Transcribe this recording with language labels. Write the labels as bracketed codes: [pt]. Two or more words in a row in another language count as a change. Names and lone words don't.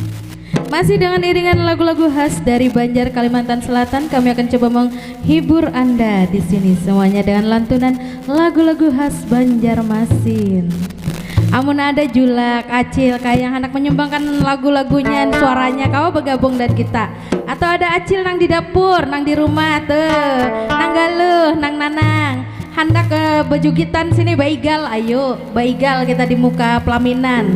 [id] Masih dengan iringan lagu-lagu khas dari Banjar Kalimantan Selatan, kami akan coba menghibur Anda di sini semuanya dengan lantunan lagu-lagu khas Banjarmasin. [bjn] Amun ada Julak, Acil, kayak anak menyumbangkan lagu-lagunya, suaranya kau bergabung dan kita. Atau ada Acil nang di dapur, nang di rumah tuh, nang galuh, nang nanang. Hendak ke bejugitan sini Baigal, ayo Baigal kita di muka pelaminan.